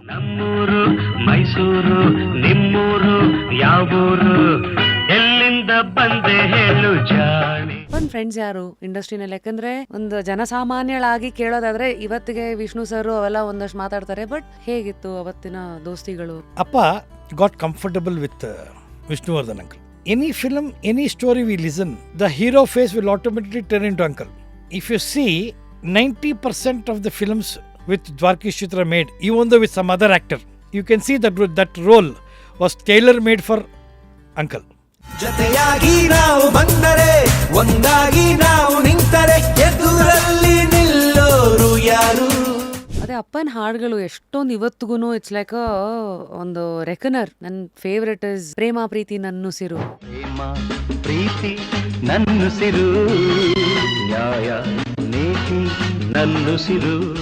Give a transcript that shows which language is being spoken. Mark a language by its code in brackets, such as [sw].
[kn] ನಮ್ಮೂರು ಮೈಸೂರು, ನಿಮ್ಮೂರು ಯಾವೂರು, ಎಲ್ಲಿಂದ ಬಂದೆ ಹೇಳು ಜಾಣಿ. ಒಂದ್ ಫ್ರೆಂಡ್ಸ್ ಯಾರು ಇಂಡಸ್ಟ್ರಿನಲ್ಲಿ? ಯಾಕಂದ್ರೆ ಒಂದು ಜನಸಾಮಾನ್ಯಳಾಗಿ ಕೇಳೋದಾದ್ರೆ ಇವತ್ತಿಗೆ ವಿಷ್ಣು ಸರ್ ಅವೆಲ್ಲ ಒಂದಷ್ಟು ಮಾತಾಡ್ತಾರೆ, ಬಟ್ ಹೇಗಿತ್ತು ಅವತ್ತಿನ ದೋಸ್ತಿಗಳು? [en] ಅಪ್ಪ got comfortable with Vishnuvardhan uncle. Any film, any story we listen, the hero face will automatically turn into uncle. If you see, 90% of the films with Dwarkish Chitra made, even though with some other actor, you can see that role was tailor-made for uncle. [kn] ಜತೆಯಾಗಿ ನಾವು ಬಂದರೆ, ಒಂದಾಗಿ ನಾವು ನಿಂತರೆ, ಎದುರಲ್ಲಿ ನಿಲ್ಲೋರು ಯಾರು? ಅದೇ ಅಪ್ಪನ ಹಾಡುಗಳು ಎಷ್ಟೊಂದು ಇವತ್ತಿಗೂ [en] it's like [kn] ಒಂದು ರೆಕನರ್. ನನ್ನ ಫೇವ್ರೆಟ್ ಇಸ್ ಪ್ರೇಮ ಪ್ರೀತಿ ನನ್ನುಸಿರು. ಪ್ರೇಮ ಪ್ರೀತಿ ನನ್ನುಸಿರು, ನ್ಯಾಯ ನೀತಿ ನನ್ನುಸಿರು.